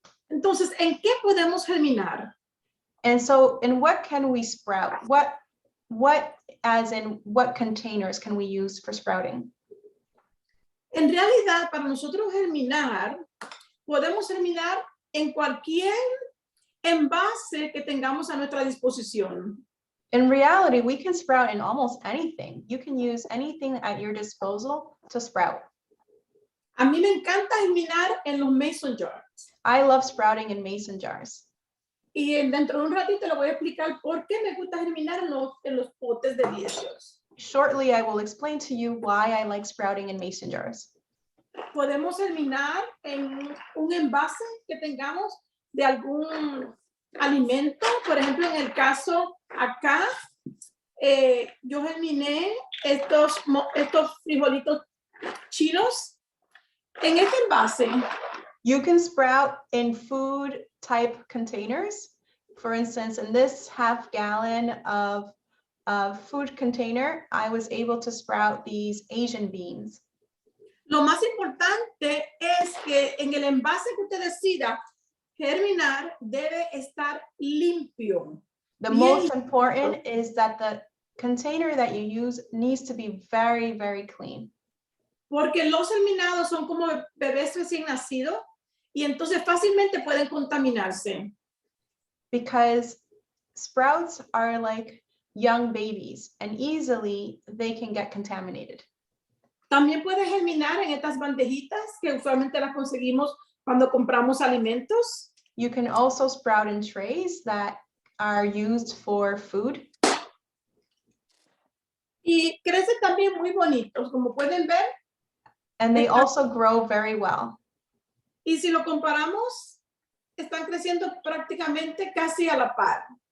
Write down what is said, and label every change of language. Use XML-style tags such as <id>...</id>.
<es>Entonces, ¿en qué podemos germinar?</es> <en>And so, in what can we sprout? What as in what containers can we use for sprouting?</en> <es>En realidad, para nosotros germinar, podemos germinar en cualquier envase que tengamos a nuestra disposición.</es> <en>In reality, we can sprout in almost anything. You can use anything at your disposal to sprout.</en> <es>A mí me encanta germinar en los mason jars.</es> <en>I love sprouting in mason jars.</en> <es>Y dentro de un ratito le voy a explicar por qué me gusta germinar en los potes de 10 jars.</es> <en>shortly I will explain to you why I like sprouting in mason jars.</en> <es>Podemos germinar en un envase que tengamos de algún alimento. Por ejemplo, en el caso acá, yo germiné estos frijolitos chinos en este envase.</es> <en>You can sprout in food type containers. For instance, in this half gallon of food container, I was able to sprout these Asian beans.</en> <es>Lo más importante es que en el envase que usted decida germinar debe estar limpio.</es> <en>The most important is that the container that you use needs to be very, very clean.</en> <es>Porque los germinados son como bebés recién nacidos y entonces fácilmente pueden contaminarse.</es> <en>Because sprouts are like young babies and easily they can get contaminated.</en> <es>También puede germinar en estas bandejitas que usualmente las conseguimos cuando compramos alimentos.</es> <en>You can also sprout in trays that are used for food.</en> <es>Y crecen también muy bonitos, como pueden ver.</es> <en>And they also grow very well.</en> <es>Y si lo comparamos, están creciendo prácticamente casi a la par.</es>